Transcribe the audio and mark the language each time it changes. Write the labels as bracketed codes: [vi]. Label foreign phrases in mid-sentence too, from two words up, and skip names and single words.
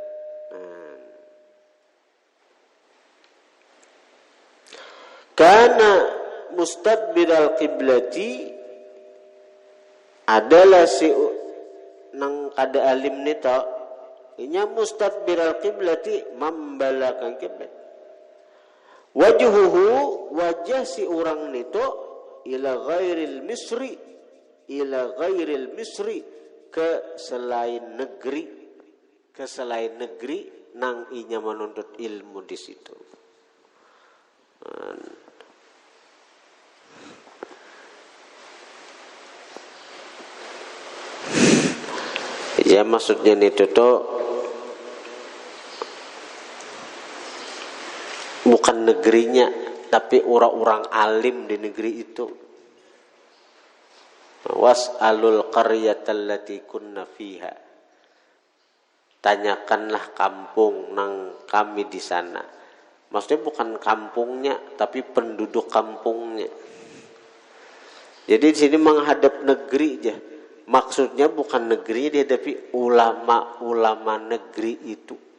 [ar] كان مستدبر القبلة [bjn] adalah si nang kada alim nito, inya [ar] مستدبر القبلة, [bjn] membelakangi kiblat. Wajhuhu, wajah si orang nito, [ar] إلى غير المصر, إلى غير المصر, [bjn] ke selain negeri, ke selain negeri nang inya menuntut ilmu di situ. Ya maksudnya itu tuh bukan negerinya, tapi orang-orang alim di negeri itu. [ar] واسأل القرية التي كنا فيها. [bjn] Tanyakanlah kampung nang kami di sana. Maksudnya bukan kampungnya, tapi penduduk kampungnya. Jadi di sini menghadap negeri aja. Maksudnya bukan negerinya, dihadapi ulama-ulama negeri itu.